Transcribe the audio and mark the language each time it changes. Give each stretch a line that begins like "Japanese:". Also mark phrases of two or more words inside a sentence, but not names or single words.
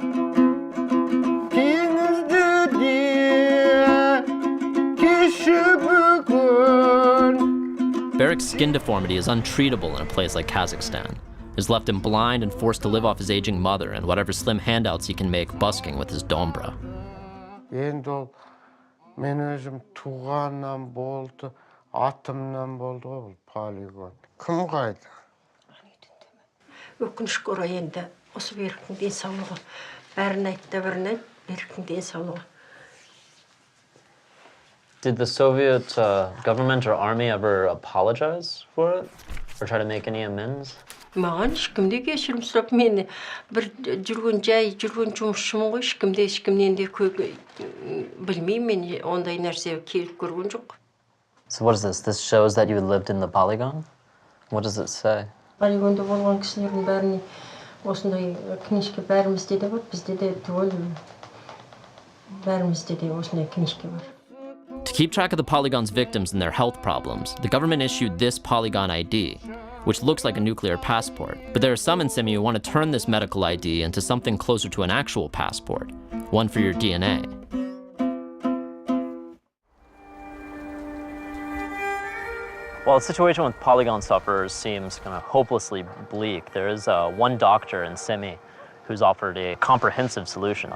English: Barrick's skin deformity is untreatable in a place like Kazakhstan. Has left him blind and forced to live off his aging mother and whatever slim handouts he can make busking with his dombra.
Kazakh: Енді ол мен өзім туғаннан болды, атымнан болды ғой бұл полигон. Кім қайда? Өкінішке орай енді осы Беріктің денсаулығы. Бәрін айтты, бірін айт, Беріктің денсаулығы.
English: Did the Soviet government or army ever apologize for it or try to make any amends?
Kazakh: Маған ешкімде кешірім сұрап, мен бір жүрген жұмысшымын ғой, ешкімнен де білмеймін, мен ондай нәрсе келіп көрген жоқ.
English: So what is this? This shows that you lived in the polygon? What does it say?
Kazakh: Полигонда болған кісілердің бәріне осындай книжке бәрімізде де бар, бізде де түгел бәрімізде де осындай книжке бар.
English: To keep track of the polygon's victims and their health problems, the government issued this polygon ID, which looks like a nuclear passport. But there are some in Simi who want to turn this medical ID into something closer to an actual passport, one for your DNA. While the situation with polygon sufferers seems kind of hopelessly bleak, there is one doctor in Simi who's offered a comprehensive solution.